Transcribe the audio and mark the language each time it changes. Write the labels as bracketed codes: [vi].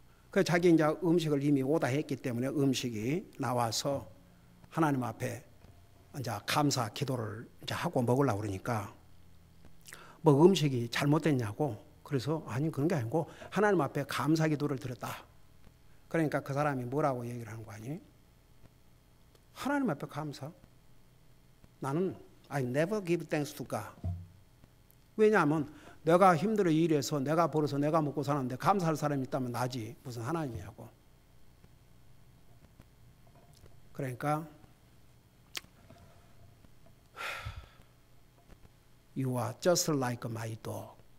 [ko] 그 자기 이제 음식을 이미 오다 했기 때문에 음식이 나와서 하나님 앞에 이제 감사 기도를 이제 하고 먹으려고 그러니까 뭐 음식이 잘못됐냐고. 그래서 아니 그런 게 아니고 하나님 앞에 감사 기도를 드렸다. 그러니까 그 사람이 뭐라고 얘기를 하는 거 아니? 하나님 앞에 감사? 나는 [en] I never give thanks to God. [ko] 왜냐하면 내가 힘들어 일해서 내가 벌어서 내가 먹고 사는데 감사할 사람이 있다면 나지 무슨 하나님이냐고. 그러니까 [en] You are just like my dog.